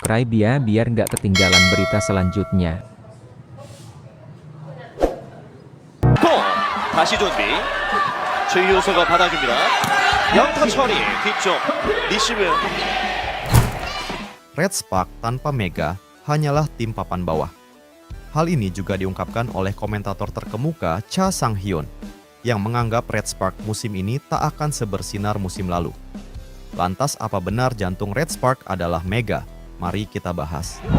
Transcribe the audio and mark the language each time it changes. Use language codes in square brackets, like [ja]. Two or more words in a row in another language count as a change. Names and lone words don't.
[id] subscribe ya biar nggak ketinggalan berita selanjutnya. [ko] 고! 다시 준비. 최유소가 받아줍니다. 영타 처리 뒤쪽 리시브. [id] Red Spark tanpa Mega hanyalah tim papan bawah. Hal ini juga diungkapkan oleh komentator terkemuka Cha Sang-hyun yang menganggap Red Spark musim ini tak akan sebersinar musim lalu. Lantas apa benar jantung Red Spark adalah Mega? Mari kita bahas.